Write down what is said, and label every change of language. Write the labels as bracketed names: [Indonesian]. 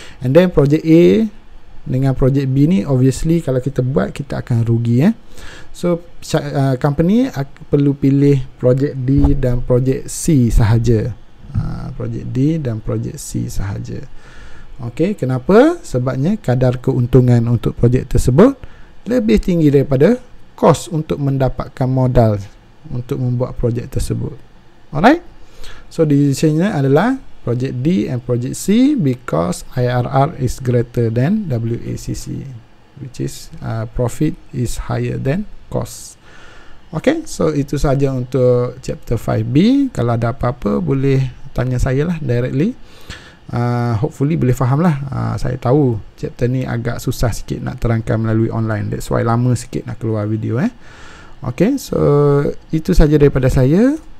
[Malay] And then projek A dengan projek B ni obviously kalau kita buat kita akan rugi So company perlu pilih projek D dan projek C sahaja. Projek D dan projek C sahaja. Okey, kenapa? Sebabnya kadar keuntungan untuk projek tersebut lebih tinggi daripada kos untuk mendapatkan modal untuk membuat projek tersebut. [English] Alright, so decisionnya adalah project D and project C because IRR is greater than WACC, which is profit is higher than cost. [Malay] Okay, so itu saja untuk chapter 5B. Kalau ada apa-apa boleh tanya saya lah directly. Hopefully boleh faham lah. Saya tahu chapter ni agak susah sikit nak terangkan melalui online, [English] that's why [Malay] lama sikit nak keluar video. Okay, so itu saja daripada saya.